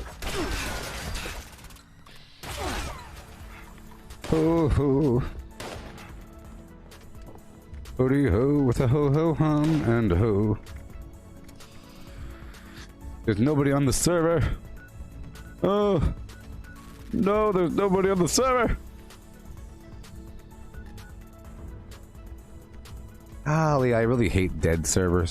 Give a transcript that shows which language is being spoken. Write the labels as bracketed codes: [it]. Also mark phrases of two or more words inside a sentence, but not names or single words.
[en] Ho ho. Hody ho with a ho ho hum and a ho. There's nobody on the server. Oh no, there's nobody on the server. Golly, I really hate dead servers.